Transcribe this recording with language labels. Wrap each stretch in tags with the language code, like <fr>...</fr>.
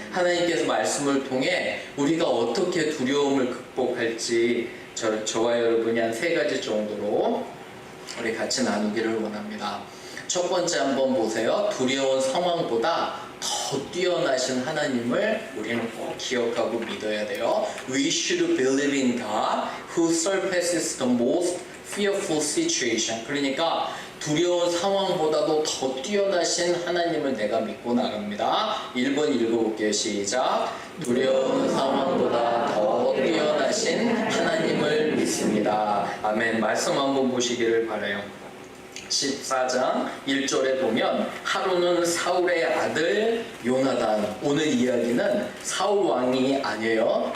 <ko>하나님께서 말씀을 통해 우리가 어떻게 두려움을 극복할지 저와 여러분이 한 3가지 정도로 우리 같이 나누기를 원합니다. 첫 번째 한번 보세요. 두려운 상황보다 더 뛰어나신 하나님을 우리는 꼭 기억하고 믿어야 돼요.</ko> <en>We should believe in God who surpasses the most fearful situation.</en> <ko>그러니까 두려운 상황보다도 더 뛰어나신 하나님을 내가 믿고 나갑니다. 1번 읽어볼게요. 시작. 두려운 상황보다 더 뛰어나신 하나님을 믿습니다. 아멘. 말씀 한번 보시기를 바라요. 14장 1절에 보면 하루는 사울의 아들 요나단, 오늘 이야기는 사울 왕이 아니에요.</ko>